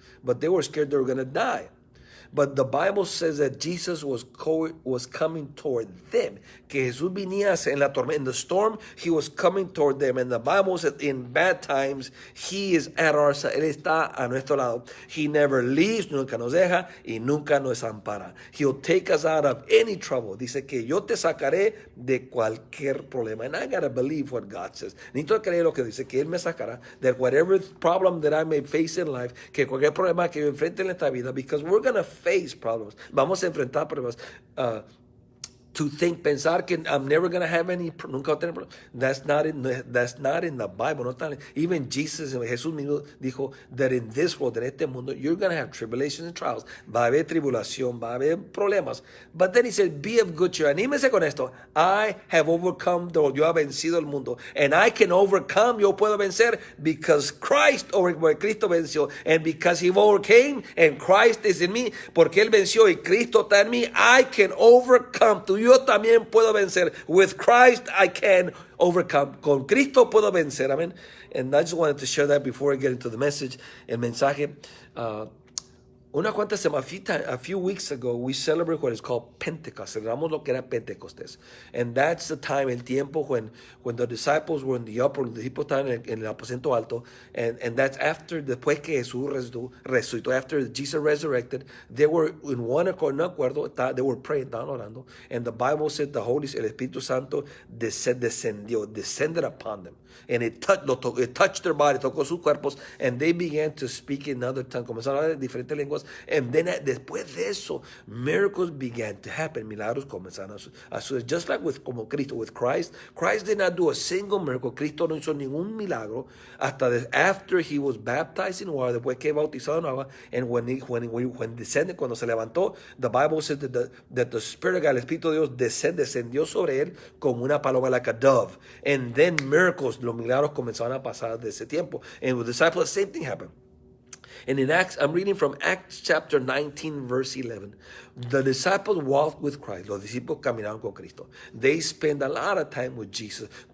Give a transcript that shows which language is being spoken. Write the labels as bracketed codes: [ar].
[en] But they were scared they were going to die. But the Bible says that Jesus was coming toward them. [es] Que Jesús venía en la tormenta, [en] in the storm, He was coming toward them. And the Bible says in bad times, He is at our side. [es] Él está a nuestro lado. [en] He never leaves, [es] nunca nos deja y nunca nos ampara. [en] He'll take us out of any trouble. [es] Dice que yo te sacaré de cualquier problema. [en] And I gotta believe what God says. [es] Necesito creer lo que dice, que Él me sacará de [en] whatever problem that I may face in life, [es] que cualquier problema que yo enfrente en esta vida, [en] because we're gonna face problems. [es] Vamos a enfrentar problemas. Pensar que [en] I'm never going to have [es] nunca voy a tener problemas. [en] That's not in the Bible. [es] No está, [en] even [es] Jesús mismo dijo [en] that in this world, [es] en este mundo, [en] you're going to have tribulations and trials. [es] Va a haber tribulación, va a haber problemas. [en] But then He said, be of good cheer. [es] Anímese con esto. [en] I have overcome the world. [es] Yo he vencido el mundo. [en] And I can overcome, [es] yo puedo vencer, [en] because [es] Cristo venció. [en] And because He overcame, and Christ is in me, [es] porque Él venció y Cristo está en mí, [en] I can overcome. [es] Yo también puedo vencer. [en] With Christ I can overcome. [es] Con Cristo puedo vencer. [en] Amen. And I just wanted to share that before I get into the message, [es] el mensaje. [en] A few weeks ago, we celebrate what is called Pentecost. [es] Celebramos lo que era Pentecostés. [en] And that's the time, [es] el tiempo, [en] when the disciples were in the upper, [es] los discípulos estaban en el aposento alto. [en] And that's after, [es] después que Jesús resucitó, [en] after Jesus resurrected, they were in one accord, [es] no acuerdo, [en] they were praying, [es] estaban orando. [en] And the Bible said [es] el Espíritu Santo [en] descended upon them. And it touched their body, [es] tocó sus cuerpos, [en] and they began to speak in other tongues. [es] Comenzaron a hablar diferentes lenguas. [en] And then [es] después de eso, [en] miracles began to happen. [es] Milagros comenzaron a suceder. [en] Just like [es] como Cristo, [en] with Christ did not do a single miracle. [es] Cristo no hizo ningún milagro hasta [en] after He was baptized in water, [es] después que bautizado en agua. [en] And when descended, [es] cuando se levantó, [en] the Bible says that the Spirit of God, [es] el Espíritu de Dios, descendió sobre él como una paloma, [en] like a dove. And then [es] miracles, los milagros comenzaron a pasar de ese tiempo. [en] And with the disciples, the same thing happened. And in Acts, I'm reading from Acts chapter 19, verse 11. The disciples walked with Christ. [es] Los discípulos caminaron con Cristo. [en] They spent a lot of time with Jesus.